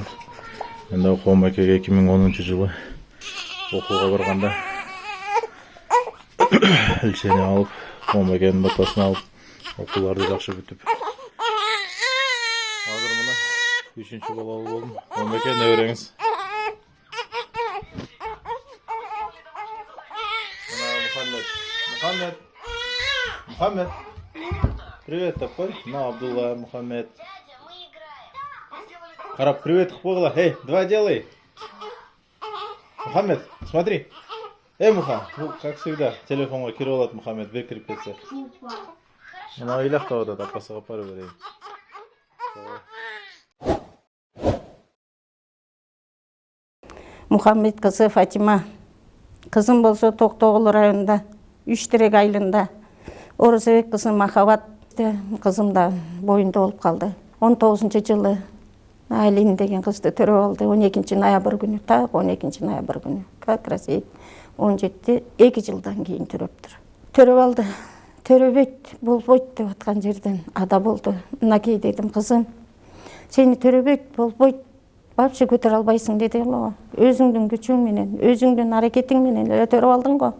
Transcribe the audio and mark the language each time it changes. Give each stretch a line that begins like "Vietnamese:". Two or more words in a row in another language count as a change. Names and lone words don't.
Kyrgyz: Мен дагы Кубанбай экеге 2010-жылы окууга барганда илчени алып, Кубанбай экенин батасын алып, окууларды жакшы бүтүп. Азыр мына 3-чү балалуу болдум. Кубанбай эке, небереңиз. Мына Мухаммед.
Russian: Привет, такой. На, Абдулла, Мухаммед. Харап, привет, хпогла. Эй, давай делай. Мухаммед, смотри. Муха, ну, как всегда,
Kyrgyz: телефонға кирип алат Мухаммед, бир кирип кетсе. Мына ыйлактап атат, апасыга апарып берейин. Мухаммед кызы Фатима. Кызым болсо Токтогул районунда, Үчтерек айылында. Орозбек кызы Махабат. Кызым да боюнда болуп калды. 19-жылы Айлин деген кызды төрөп алды. 12 ноябрь күнү, так 12 ноябрь күнү.
Russian: Как раз
Kyrgyz: 17 2 жылдан кийин төрөптүр. Төрөп алды. Төрөбөйт, болбойт деп аткан жерден ада болду. Мынакей дедим, кызым, сени төрөбөйт, болбойт, вообще көтөрө албайсың деди го. Өзүңдүн күчүң менен, өзүңдүн аракетиң менен эле төрөп алдың го.